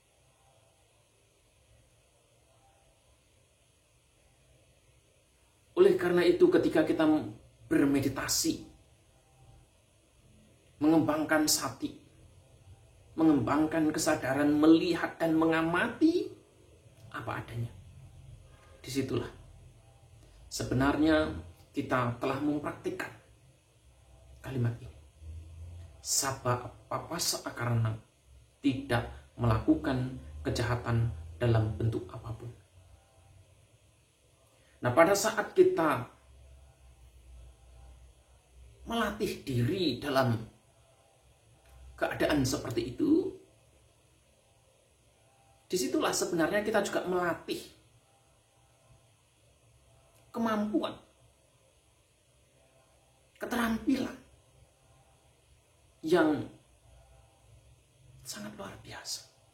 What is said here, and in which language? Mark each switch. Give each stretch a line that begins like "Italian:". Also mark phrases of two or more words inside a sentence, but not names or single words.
Indonesian: Oleh karena itu, ketika kita bermeditasi, mengembangkan sati, mengembangkan kesadaran, melihat dan mengamati apa adanya, disitulah sebenarnya kita telah mempraktikkan kalimat ini.
Pali: Sabba papassa akaranang,
Indonesian: tidak melakukan kejahatan dalam bentuk apapun. Nah, pada saat kita melatih diri dalam keadaan seperti itu, disitulah sebenarnya kita juga melatih kemampuan, keterampilan yang sangat luar biasa.